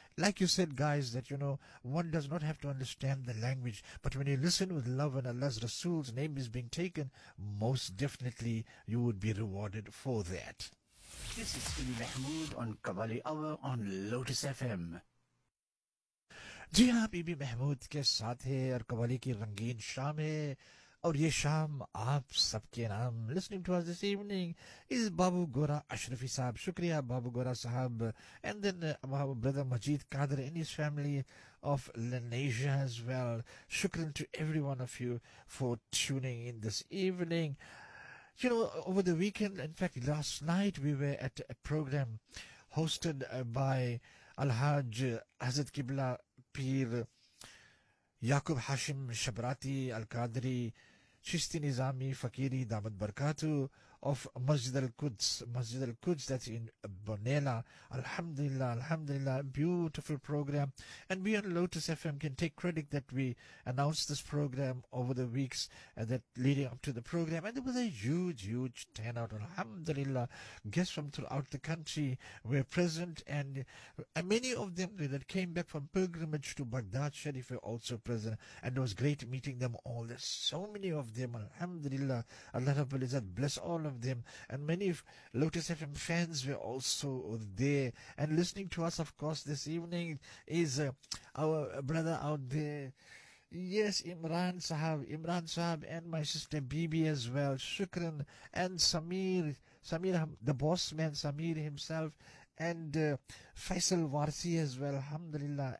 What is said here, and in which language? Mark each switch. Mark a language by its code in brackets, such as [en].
[en] Like you said, guys, that you know, one does not have to understand the language, but when you listen with love and Allah's Rasul's name is being taken, most definitely you would be rewarded for that. This is Ali Mahmood on Qawwali Hour on Lotus FM. [ur] جی ہاں، be be Mahmood کے ساتھ ہے اور قوالی کی رنگین شام ہے، اور یہ شام آپ سب کے نام. [en] Listening to us this evening is Babu Gora Ashrafi Sahab. شکریہ Babu Gora Sahab. And then ہمارا brother Majid Qadir and his family of Lenasia as well. شکریہ to every one of you for tuning in this evening. You know over the weekend, in fact last night, we were at a programme hosted by Alhaj Hazrat Qibla Peer Yaqub Hashim Shabrati al-Qadri Chishti Nizami Faqiri دامت برکاتو of Masjid al-Quds. Masjid al-Quds that in Bonela. الحمدللہ beautiful programme. And we on Lotus F M can take credit that we announce this programme over the weeks that leading up to the programme. And that was a huge turnout. الحمدللہ guest from throughout the country were present, and many of them that came back from pilgrimage to Baghdad Sharif were also present, and was great meeting them all. There so many of them. [ar] الحمدللہ اللہ رب العزت [en] Bless all of them. And many Lotus FM fans were also there and listening to us. Of course, this evening is our brother out there, yes, Imran Sahab, and my sister Bibi as well. Shukran. And Samir, the boss man, Samir himself, and Faisal Warsi as well. Alhamdulillah.